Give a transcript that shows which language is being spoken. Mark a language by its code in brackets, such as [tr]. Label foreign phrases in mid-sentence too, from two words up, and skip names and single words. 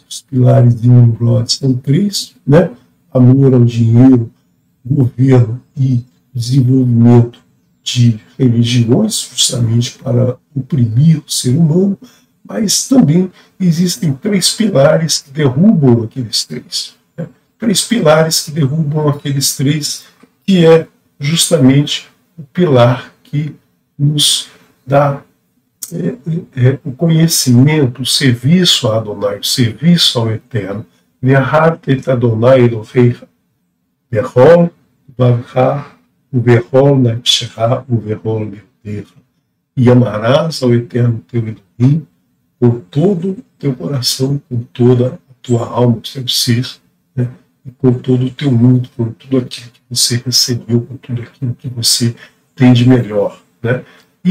[pt] Os pilares de Nimrod são 3, né? Amor ao dinheiro, governo e desenvolvimento de religiões, justamente para oprimir o ser humano, mas também existem 3 pilares que derrubam aqueles 3. 3 pilares que derrubam aqueles 3, que é justamente o pilar que nos dá o conhecimento, o serviço a Adonai, o serviço ao Eterno. [he] ואהבת את ה' אלהיך בכל דברך ובכל נפשך ובכל מאדך. [pt] E amarás ao Eterno teu Elohim com todo o teu coração, com toda a tua alma, o teu ser, né? E com todo o teu mundo, com tudo aquilo que você recebeu, com tudo aquilo que você tem de melhor. Né?